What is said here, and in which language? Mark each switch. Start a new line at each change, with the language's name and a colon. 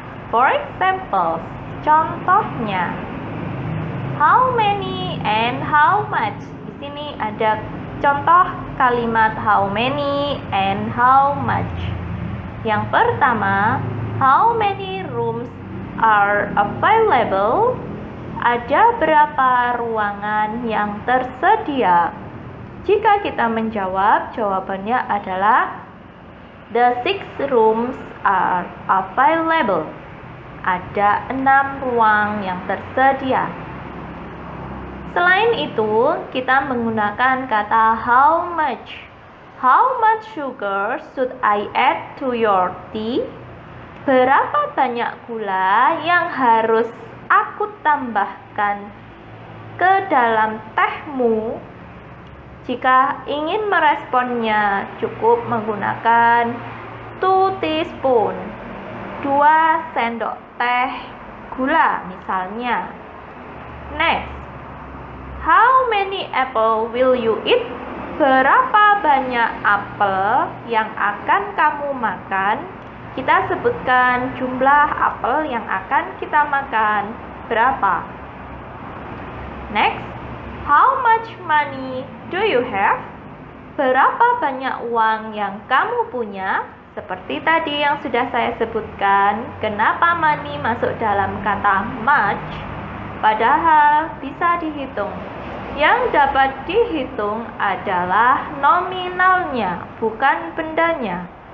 English: For example,
Indonesian: contohnya,
English: how many and how much.
Indonesian: Di sini ada contoh kalimat
English: how many and how much.
Indonesian: Yang pertama,
English: how many rooms are available?
Indonesian: Ada berapa ruangan yang tersedia? Jika kita menjawab, jawabannya adalah
English: the 6 rooms are available.
Indonesian: Ada 6 ruang yang tersedia. Selain itu, kita menggunakan kata how much.
English: How much sugar should I add to your tea?
Indonesian: Berapa banyak gula yang harus aku tambahkan ke dalam tehmu? Jika ingin meresponnya, cukup menggunakan 2 teaspoon, 2 sendok teh gula misalnya.
English: Next, how many apple will you eat?
Indonesian: Berapa banyak apel yang akan kamu makan? Kita sebutkan jumlah apel yang akan kita makan berapa.
English: Next, how much money do you have?
Indonesian: Berapa banyak uang yang kamu punya? Seperti tadi yang sudah saya sebutkan, kenapa money masuk dalam kata much? Padahal bisa dihitung. Yang dapat dihitung adalah nominalnya, bukan bendanya.